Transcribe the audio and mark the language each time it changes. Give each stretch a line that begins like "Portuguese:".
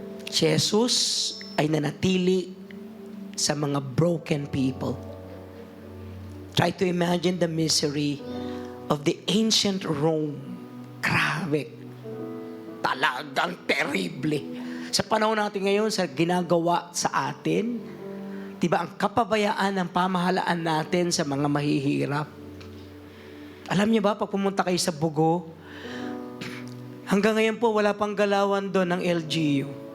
Filipino: Si Jesus ay nanatili sa mga broken people.
English: Try to imagine the misery of the ancient Rome.
Filipino: Grabe. Talagang terrible. Sa panahon natin ngayon, sa ginagawa sa atin, diba ang kapabayaan ng pamahalaan natin sa mga mahihirap? Alam niyo ba, pag pumunta kayo sa Bugo, hanggang ngayon po, wala pang galawan doon ng LGU.